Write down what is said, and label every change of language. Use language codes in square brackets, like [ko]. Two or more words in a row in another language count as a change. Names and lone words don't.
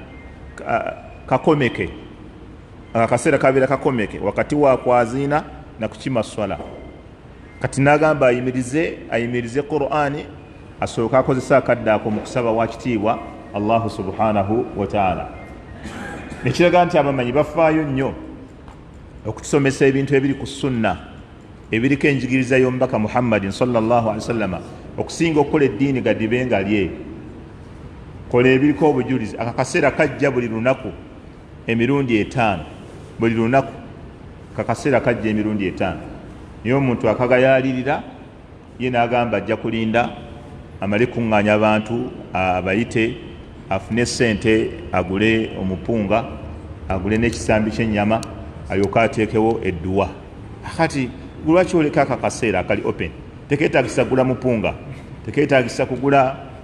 [lg] kakomeke wakati wa kwaziina na kukima swala kati nagamba ayimirize Qur'ani asooka akozesa akadde ako mu kusaba wa kitiibwa [ar] الله سبحانه وتعالى [lg] nekiraga nti abamanyi bafaayo nnyo okutusomesa ebintu ebiri ku sunna ebiriko enjigiriza y'omubaka Muhammadin [ar] صلى الله عليه وسلم [lg] okusinga okukola eddiini gadibe nga lye kola ebiriko obujulizi akakaseera kajja buli lunaku emirundi 5 buli lunaku kakaseera kajja emirundi 5 niyo omuntu akagayalirira ye n'agamba ajja kulinda amale kuŋŋaanya abantu abayite afune sente agule omupunga agule n'ekisambi ky'ennyama alyoka ateekewo edduwa akati lwaki oleka akakaseera akali open tekeetagisa kugula mupunga tekeetagisa kugula